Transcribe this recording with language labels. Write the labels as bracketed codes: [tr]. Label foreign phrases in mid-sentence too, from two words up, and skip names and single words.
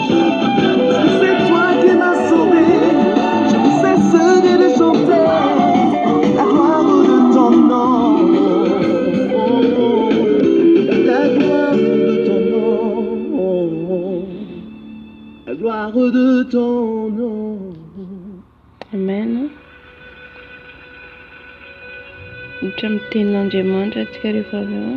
[fr] Parce que c'est toi qui m'as sauvé, je ne cesserai de chanter la gloire de ton nom. La gloire de ton nom, la gloire de ton nom. Amen. [mg] Nitra amin'ny tenin'Andriamanitra antsika rehefa avy eo.